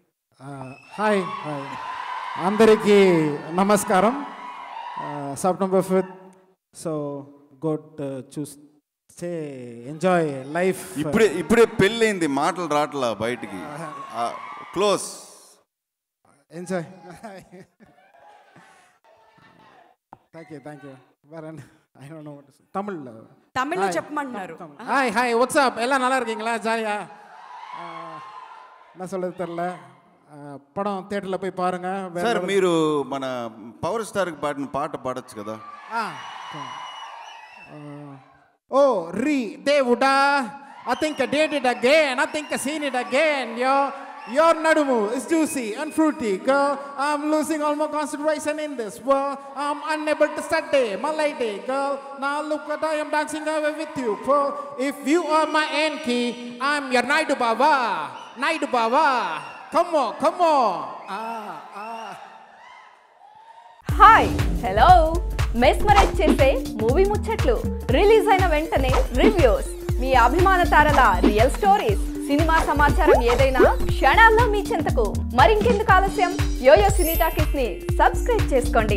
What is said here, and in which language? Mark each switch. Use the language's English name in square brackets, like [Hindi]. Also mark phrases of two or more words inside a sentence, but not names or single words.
[Telugu] హాయ్ అందరికీ నమస్కారం. [English] September 5th, so good enjoy life. [Telugu] ఇప్పుడే పెళ్ళైంది, మాటలు రావట్లా బయటికి. క్లోజ్ ఎంజాయ్. [English] thank you வரேன். I don't know what to say. [Tamil] தமிழ்ல [Telugu] చెప్పమంటున్నారు. [Tamil] హాయ్ వాట్సాప్ எல்லாம் நல்லா இருக்கீங்களா? ஜாலியா என்ன சொல்றது தெரியல. படம் தியேட்டர்லோ போயி పారుங்க. [Telugu] సార్ మీరు మన పవర్ స్టార్కి పాడిన పాట పాడొచ్చు కదా. ఓ రీ దేవుడా, [English] I think I did it again, I think I seen it again. Your nadumu is juicy and fruity, girl. I'm losing all my concentration in this world. I'm unable to study my lady, girl. Now look what I am dancing away with you, girl. If you are my Enki, I'm your Naidu Baba. Come on. [Telugu] హాయ్ హలో, మెస్మరైజ్ చేసే మూవీ ముచ్చట్లు, రిలీజ్ అయిన వెంటనే రివ్యూస్, మీ అభిమాన తారల [English] real stories, [Telugu] సినిమా సమాచారం ఏదైనా క్షణాల్లో మీ చెంతకు. మరింకెందుకు ఆలస్యం, యోయో సినీ టాకీస్ ని సబ్స్క్రైబ్ చేసుకోండి.